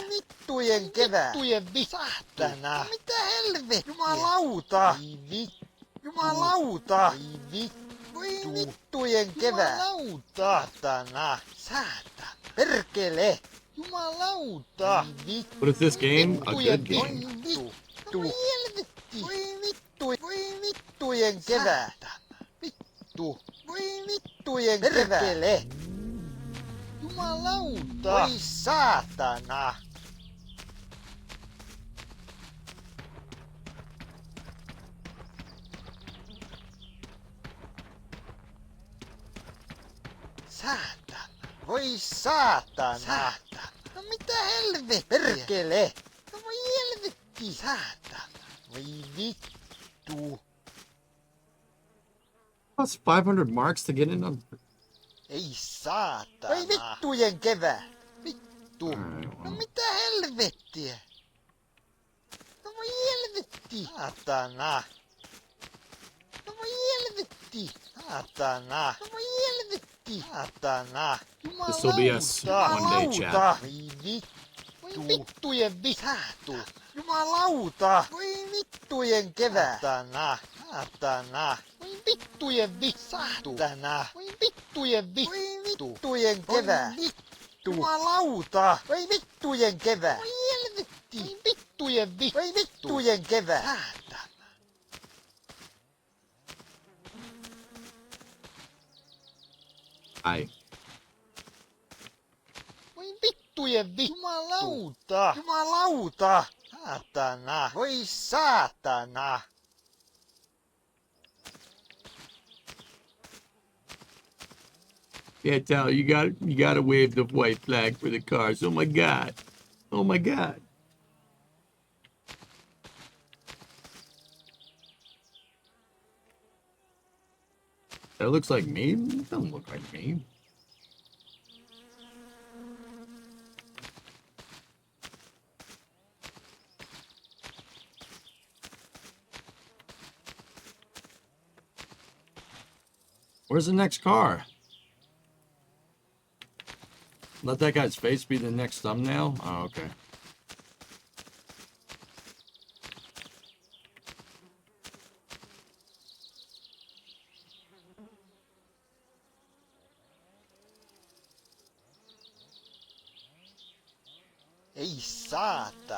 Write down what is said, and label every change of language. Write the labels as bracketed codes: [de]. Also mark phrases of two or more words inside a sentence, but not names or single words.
[fi] Voi vittujen kevät. Vittujen vittu. Saatana. Mitä helvettiä? Jumalauta. Jumalauta. Voi vittujen kevät. Jumalauta. Saatana. Saatana. Perkele. Jumalauta. [en] What is this game? A good game. [fi] Voi helvetti. Voi vittujen kevät. Vittu. Voi vittujen kevät. Perkele. Jumalauta. Voi saatana. Saatana. Voi saatana. Saatana. No mitä helvettiä? Perkele. No voi helvetti. Saatana. Voi vittu. [en] That's 500 marks to get in on. [fi] Ei saatana. Voi vittujen kevät. Vittu. No mitä helvettiä? No voi helvetti. Saatana. No voi helvetti. Saatana. No voi helvetti. Saatana. [en] This will be us one day, chat. [fi] Voi vittujen vittu. Jumalauta. Voi vittujen kevät. Saatana. Saatana. Voi vittujen vittu. Saatana. Voi vittujen vittu. Voi vittujen kevät. Vittu. Jumalauta. Voi vittujen kevät. Voi helvetti. Voi vittujen vittu. Voi vittujen kevät. Saatana. Ai. Voi vittujen vittu. Jumalauta. Jumalauta. Saatana. Voi saatana. [en] Yeah, Tal, you gotta wave the white flag for the cars. Oh my god. Oh my god. That looks like me? It doesn't look like me. Where's the next car? Let that guy's face be the next thumbnail? Oh, okay. [fi] Ei saatana.